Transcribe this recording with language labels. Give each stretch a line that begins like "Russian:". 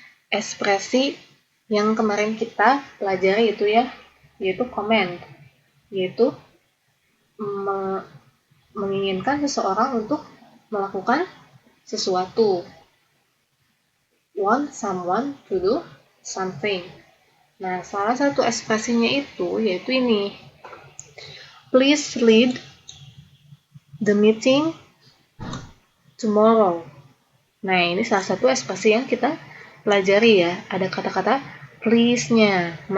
Indonesian: Ekspresi yang kemarin kita pelajari itu ya, yaitu comment, yaitu menginginkan seseorang untuk melakukan sesuatu.
English: Want someone to do something.
Indonesian: Nah, salah satu ekspresinya itu yaitu ini.
English: Please lead the meeting tomorrow.
Indonesian: Nah, ini salah satu ekspresi yang kita pelajari ya. Ada kata-kata please-nya.